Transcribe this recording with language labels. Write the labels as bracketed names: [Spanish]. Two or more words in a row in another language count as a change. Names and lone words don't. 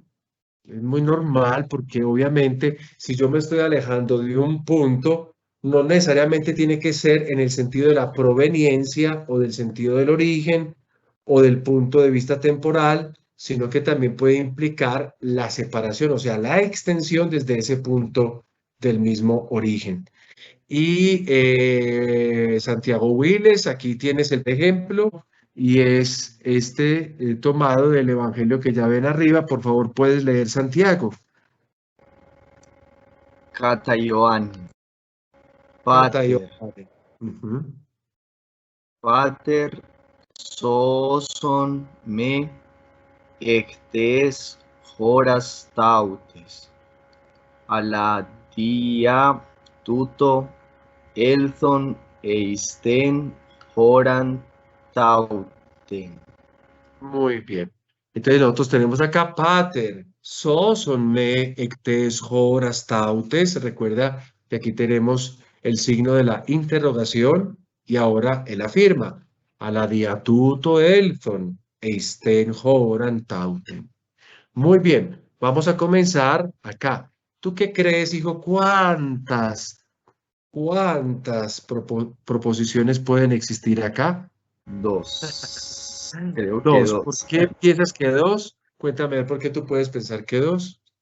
[Spanish] Es muy normal porque obviamente si yo me estoy alejando de un punto, no necesariamente tiene que ser en el sentido de la proveniencia o del sentido del origen o del punto de vista temporal, sino que también puede implicar la separación, o sea, la extensión desde ese punto del mismo origen. Y Santiago Wiles, aquí tienes el ejemplo y es tomado del Evangelio que ya ven arriba. Por favor, puedes leer, Santiago. [Greek] Κατὰ Ἰωάννην. Pater. Πάτερ σῶσόν με ἐκ τῆς ὥρας ταύτης. Ἀλλὰ διὰ τοῦτο ἦλθον εἰς τὴν ὥραν ταύτην. [Spanish] Muy bien. Entonces nosotros tenemos acá [Greek] πάτερ, σῶσόν με ἐκ τῆς ὥρας ταύτης. [Spanish] Recuerda que aquí tenemos el signo de la interrogación y ahora él afirma, [Greek] ἀλλὰ διὰ τοῦτο ἦλθον, εἰς τὴν ὥραν ταύτην. [Spanish] Muy bien, vamos a comenzar acá. ¿Tú qué crees, hijo? ¿Cuántas proposiciones pueden existir acá? 2. Creo que Dos. ¿Por 2. qué piensas que dos? Cuéntame, ¿por qué tú puedes pensar que dos?